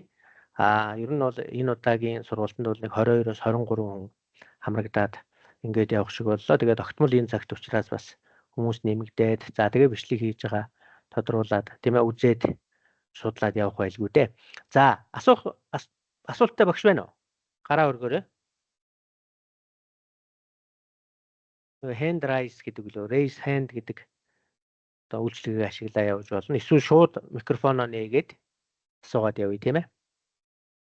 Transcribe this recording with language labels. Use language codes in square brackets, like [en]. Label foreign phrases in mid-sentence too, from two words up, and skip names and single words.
[mn] Ер нь бол энэ удаагийн сургалтанд бол нэг 22-оос 23 хүн хамрагдаад ингээд явах шиг боллоо. Тэгээд огтмол энэ цагт учраас бас хүмүүс нэмэгдээд за тэгээд бичлэг хийж байгаа тодруулаад тийм ээ үзээд судлаад явах байлгүй дээ. За асуулттай багш байна уу? Гараа өргөөрэй. [en] Hand raise [mn] гэдэг лөө [en] raise hand [mn] гэдэг одоо үйлчлэгийг ашиглаа явуулж болно. Эсвэл шууд микрофоноо нээгээд асуугаад явъя тийм ээ.